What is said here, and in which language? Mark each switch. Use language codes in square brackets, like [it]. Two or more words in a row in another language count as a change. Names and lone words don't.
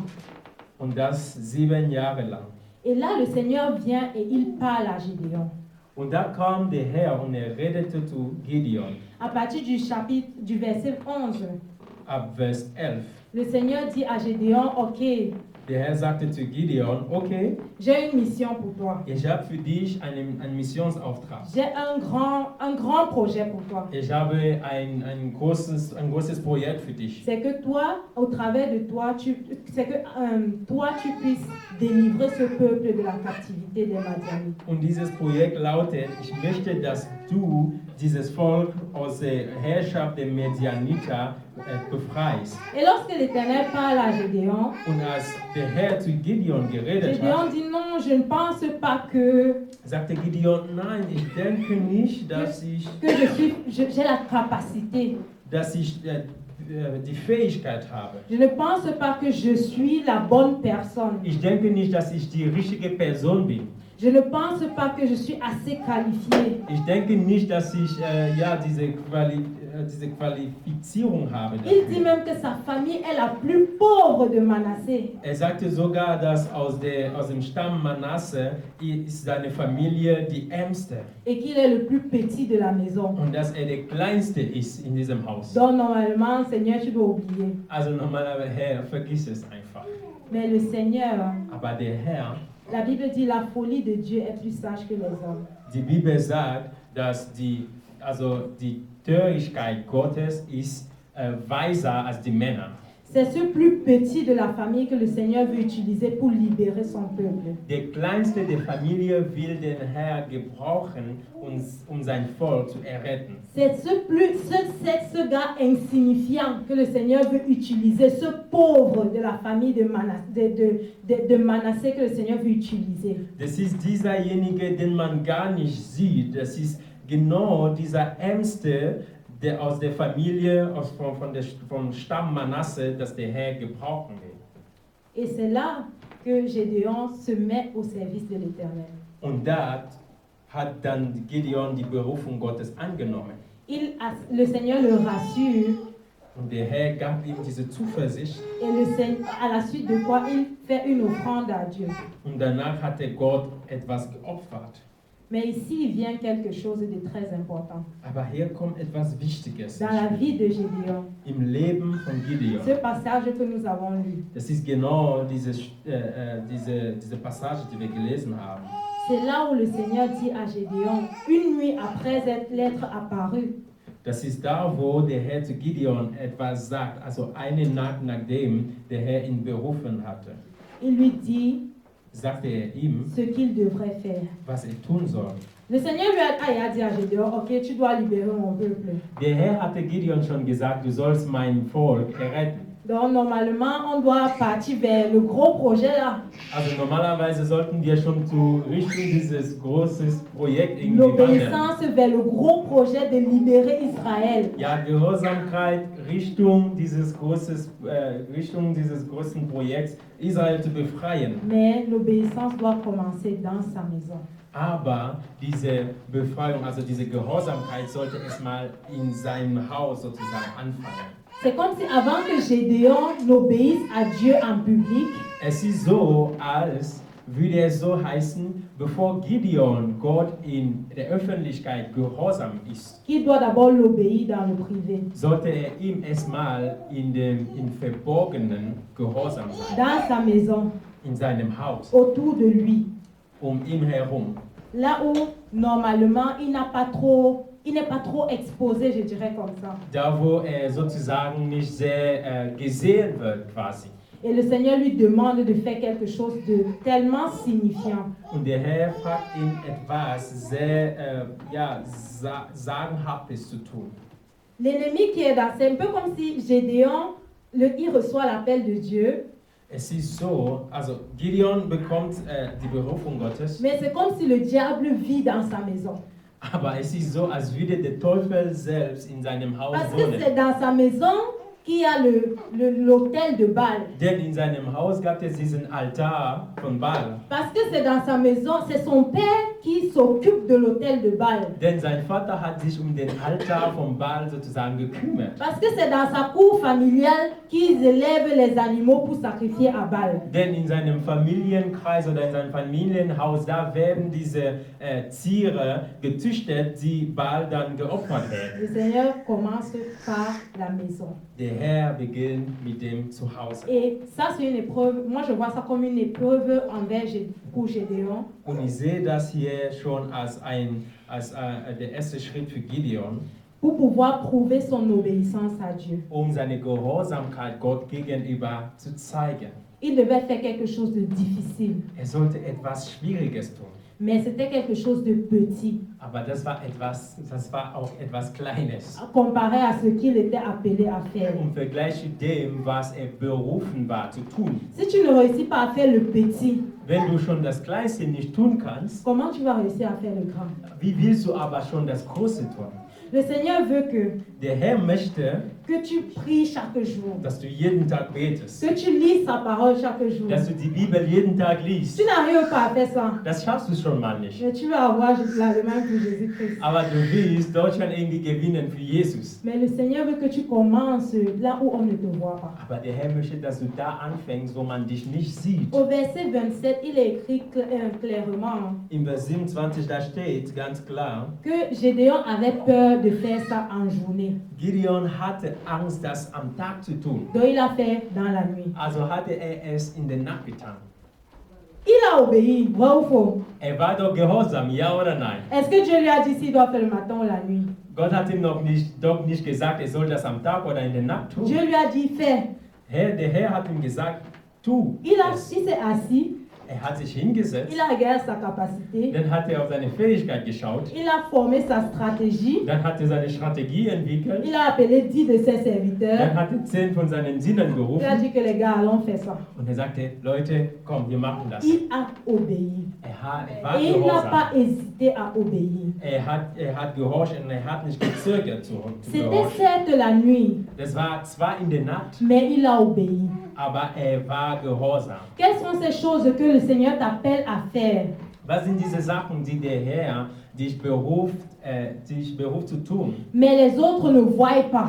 [de] Und das 7 Jahre lang. [fr] Et là, le Seigneur vient et il parle à Gédéon. [de] Und da kam der Herr und er redete zu Gideon. [fr] À partir du verset 11, [de] Ab Vers 11. [fr] le Seigneur dit à Gédéon, ok, [de] Der Herr sagte zu Gideon, okay, [fr] j'ai une mission pour toi. [de] ich habe für dich einen Missionsauftrag. [fr] J'ai un grand projet pour toi. [de] Ich habe ein großes Projekt für dich. [fr] C'est que toi, au travers de toi, c'est que toi, tu puisses délivrer ce peuple de la captivité des Madianites. [de] Und dieses Projekt lautet, ich möchte, dass du dieses Volk aus der Herrschaft der Medianiter befreist. [fr] Et lorsque l'Éternel parle à Gédéon, [de] Und als der Herr zu Gideon geredet [fr] Gédéon [de] hat, [fr] dit non, je ne pense pas que [de] sagte Gideon, nein, ich denke nicht, dass ich [fr] j'ai la capacité. [de] Die Fähigkeit habe. [fr] Je ne pense pas que je suis la bonne personne. [de] Ich denke nicht, dass ich die richtige Person bin. [fr] Je ne pense pas que je suis assez qualifiée. [de] Ich denke nicht, dass ich diese Qualifizierung habe [fr] Il dit [de] dafür. [fr] même que sa famille est la plus pauvre de Manassé. [de] Er sagte sogar, dass aus dem Stamm Manasse ist seine Familie die ärmste [fr] Et qu'il est le plus petit de la maison. [de] und dass er der kleinste ist in diesem Haus. [fr] Donc normalement, Seigneur, tu dois oublier. [de] Also normalerweise, Herr, vergiss es einfach. [fr] Mais le Seigneur, [de] Aber der Herr, [fr] la Bible dit la folie de Dieu est plus sage que les hommes. [de] die Bibel sagt, dass die Törichkeit Gottes ist weiser als die Männer. [fr] C'est ce plus petit de la famille que le Seigneur veut utiliser pour libérer son peuple. [de] Der kleinste der Familie will den Herr gebrauchen, um sein Volk zu erretten. [fr] C'est ce gars insignifiant que le Seigneur veut utiliser, ce pauvre de la famille de Manassé que le Seigneur veut utiliser. [de] Das ist dieserjenige, den man gar nicht sieht. Das ist genau dieser Ärmste, der aus der Familie, vom Stamm Manasse, das der Herr gebrauchen will. [fr] Et c'est là que Gédéon se met au service de l'Éternel. [de] Und dort hat dann Gideon die Berufung Gottes angenommen. [fr] Le Seigneur le rassure [de] Und der Herr gab ihm diese Zuversicht. [fr] et à la suite de quoi il fait une offrande à Dieu. [de] Und danach hatte Gott etwas geopfert. [fr] Mais ici, il vient quelque chose de très important. [de] Aber hier kommt etwas Wichtiges [fr] Dans la vie de Gédéon, [de] im Leben von Gideon. [fr] ce passage que nous avons lu, [de] Das ist genau diese Passage, die wir gelesen haben. [fr] c'est là où le Seigneur dit à Gédéon, une nuit après l'être apparu, [de] Das ist da, wo der Herr zu Gideon etwas sagt, also eine Nacht nachdem der Herr ihn berufen hatte, [fr] il lui dit [de] sagte er ihm, [fr] ce qu'il devrait faire. [de] was er tun soll. [fr] Le Seigneur il a dit à Gédéon, ok, tu dois libérer mon peuple. [de] Der Herr hatte Gideon schon gesagt, du sollst mein Volk erretten. [fr] Donc normalement, on doit partir vers le gros projet là. [de] Also normalerweise sollten wir schon zu Richtung dieses großes Projekt irgendwie wandern. [fr] L'obéissance vers le gros projet de libérer Israël. [de] Ja, Gehorsamkeit Richtung dieses großen Projekts, Israel zu befreien. [fr] Mais l'obéissance doit commencer dans sa maison. [de] Aber diese Befreiung, also diese Gehorsamkeit, sollte erstmal in seinem Haus sozusagen anfangen. [fr] C'est comme si avant que Gédéon n'obéisse à Dieu en public, [de] Es ist so, als würde es so heißen, bevor Gideon Gott in der Öffentlichkeit gehorsam ist, [fr] qu'il doit d'abord l'obéir dans le privé, [de] sollte er ihm erstmal im Verborgenen gehorsam sein, [fr] dans sa maison, [de] in seinem Haus, [fr] autour de lui. [de] ihn herum. [fr] Là où normalement il n'est pas trop exposé, je dirais comme ça. [de] Da, wo er sozusagen nicht sehr gesehen wird, quasi. [fr] Et le Seigneur lui demande de faire quelque chose de tellement signifiant. [de] Und der Herr fragt ihn etwas sehr Sagenhaftes zu tun. [fr] L'ennemi qui est dans, c'est un peu comme si Gédéon, il reçoit l'appel de Dieu, [de] Es ist so, also Gideon bekommt die Berufung Gottes, [fr] mais c'est comme si le diable vit dans sa maison. [de] aber es ist so, als würde der Teufel selbst in seinem Haus [fr] Parce que [de] wohnen. [fr] c'est dans sa maison qu'il y a l'autel de Baal. [de] Denn in seinem Haus gab es diesen Altar von Baal. [fr] Parce que c'est dans sa maison, c'est son père qui s'occupe de l'autel de Baal. [de] Denn sein Vater hat sich den Altar von Baal sozusagen gekümmert. [fr] Parce que c'est dans sa cour familiale qu'ils élèvent les animaux pour sacrifier à Baal. [de] Denn in seinem Familienkreis oder in seinem Familienhaus, da werden diese Tiere gezüchtet, die Baal dann geopfert werden. [fr] Le Seigneur commence par la maison. [de] Der Herr beginnt mit dem Zuhause. [fr] Et ça, c'est une épreuve. Moi, je vois ça comme une épreuve pour Gédéon. [de] Und ich sehe das hier schon als der erste Schritt für Gideon, [fr] Pour pouvoir prouver son obéissance à Dieu. [de] seine Gehorsamkeit Gott gegenüber zu zeigen. [fr] Il devait faire quelque chose de difficile. [de] Er sollte etwas Schwieriges tun. [fr] Mais c'était quelque chose de petit, [de] Aber das war auch etwas Kleines. [fr] comparé à ce qu'il était appelé à faire. [de] Im Vergleich zu dem, was er berufen war zu tun. [fr] Si tu ne réussis pas à faire le petit, [de] Wenn du schon das Kleinste nicht tun kannst, [fr] comment tu vas réussir à faire le grand? [de] wie willst du aber schon das Große tun? [fr] Le Seigneur veut que [de] Der Herr möchte, [fr] tu pries chaque jour, [de] dass du jeden Tag betest, [fr] que tu lis sa parole chaque jour. [de] dass du die Bibel jeden Tag liest. [fr] Tu n'arrives pas à faire ça, [de] Das schaffst du schon mal nicht. [fr] mais tu vas avoir l'Allemagne pour Jésus-Christ. [de] Aber du willst Deutschland irgendwie gewinnen für Jesus. [fr] Mais le Seigneur veut que tu commences là où on ne te voit pas. [de] Aber der Herr möchte, dass du da anfängst, wo man dich nicht sieht. [fr] Au verset 27, il est écrit clairement [de] Im Vers 27, da steht ganz klar, [fr] que Gédéon avait peur de faire ça en journée. [de] Gideon hatte Angst, das am Tag zu tun. [fr] Donc il a fait dans la nuit. [de] Also hatte er es in der Nacht getan. [fr] Il a obéi, vrai ou faux? [de] Er war doch gehorsam, ja oder nein? [fr] Est-ce que Dieu lui a dit s'il doit faire le matin ou la nuit? [de] Gott hat ihm doch nicht gesagt, er soll das am Tag oder in der Nacht tun. [fr] Dieu lui a dit fais. [de] Der Herr hat ihm gesagt, tu [fr] Il [de] es. [fr] s'est assis, [de] Er hat sich hingesetzt, [fr] il a regardé sa capacité, [de] dann hat er auf seine Fähigkeit geschaut, [fr] il a formé sa stratégie, [de] dann hat er seine Strategie entwickelt, [fr] il a appelé 10 de ses serviteurs, [de] dann hat er 10 von seinen Sinnen [fr] il a [de] gerufen [fr] dit que les gars allons faire ça. [de] und er sagte, Leute, komm, wir machen das. [fr] Il a obéi. [de] Er war [fr] Et il n'a [de] gehorsam. [fr] pas hésité à obéir. [de] Er hat gehorcht und er hat nicht gezögert zu [fr] C'était [de] gehorchen. [fr] certes la nuit, [de] Das war zwar in der Nacht, [fr] mais il a obéi. [de] aber er war gehorsam. [fr] Quelles sont ces choses que le Seigneur t'appelle à faire? [de] Was sind diese Sachen, die der Herr dich beruft zu tun? [fr] Mais les autres ne voient pas.